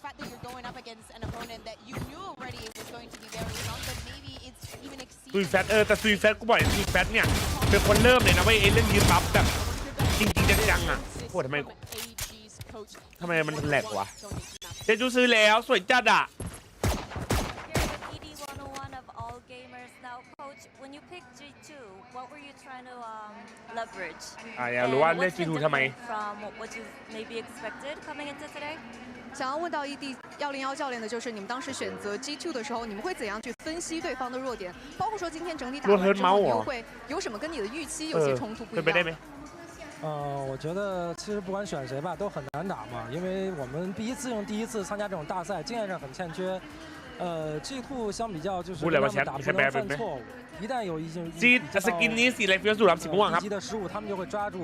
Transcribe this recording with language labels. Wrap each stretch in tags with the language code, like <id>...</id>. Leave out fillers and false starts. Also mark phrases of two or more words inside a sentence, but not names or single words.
<th>ซุยแฟตแต่ซุยแฟตกูบอกซุยแฟตเนี่ยเป็นคนเริ่มเลยนะเว้ยเล่นยืนปั๊บแบบจริงๆจังๆอ่ะโหทำไมมันแหลกวะเจจูซื้อแล้วสวยจัดอ่ะอยากรู้ว่าเล่น G2 ทำไม</th> <zh>想要问到1D101教练的就是你们当时选择 G2 的时候，你们会怎样去分析对方的弱点？包括说今天整体打完之后，你会有什么跟你的预期有些冲突不一样？我觉得其实不管选谁吧，都很难打嘛，因为我们第一次参加这种大赛，经验上很欠缺。G2 相比较就是让他们打不能犯错误，一旦有一些低级的失误，他们就会抓住。</zh>